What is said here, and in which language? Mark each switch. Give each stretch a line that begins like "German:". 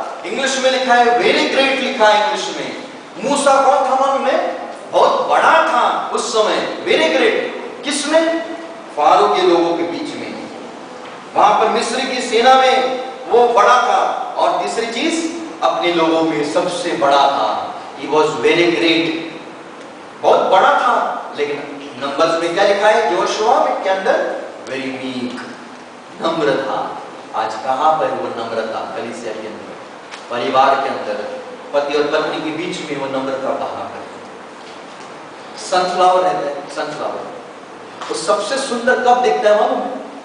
Hindi: English में लिखा है वेरी ग्रेट लिखा है इंग्लिश में। मूसा कौन था मालूम है? बहुत बड़ा था उस समय, वेरी ग्रेट। किसमें? फारो के लोगों के बीच में। वहां पर मिस्र की सेना में वो बड़ा था, और तीसरी चीज अपने लोगों में सबसे बड़ा था।
English: He was very great,
Hindi: बहुत बड़ा था। लेकिन नंबर्स में क्या लिखा है? यहोशुआ के अंदर वेरी मीक, नम्र था। आज कहां पर वो नम्रता? कलीसिया के अंदर, परिवार के अंदर, पति और पत्नी के बीच में वो नम्रता कहां पर? सनफ्लावर रहता है, सनफ्लावर वो सबसे सुंदर कब दिखता है मालूम है?